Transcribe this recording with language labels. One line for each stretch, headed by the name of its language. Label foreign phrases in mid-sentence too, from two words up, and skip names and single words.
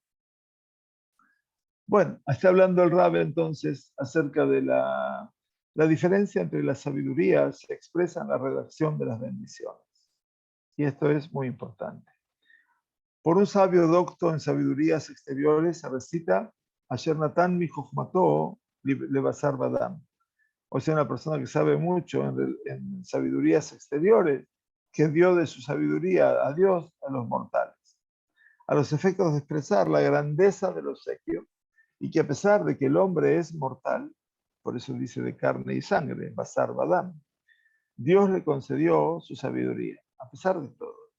Spanish: Bueno, está hablando el Rab entonces acerca de la La diferencia entre la sabiduría se expresa en la redacción de las bendiciones. Y esto es muy importante. Por un sabio docto en sabidurías exteriores se recita
Hebrew: אשר נתן מחכמתו לבשר ודם.
Spanish: O sea, una persona que sabe mucho en sabidurías exteriores, que dio de su sabiduría a Dios a los mortales, a los efectos de expresar la grandeza del obsequio, y que a pesar de que el hombre es mortal, por eso dice de carne y sangre,
Hebrew: בשר ודם,
Spanish: Dios le concedió su sabiduría, a pesar de todo.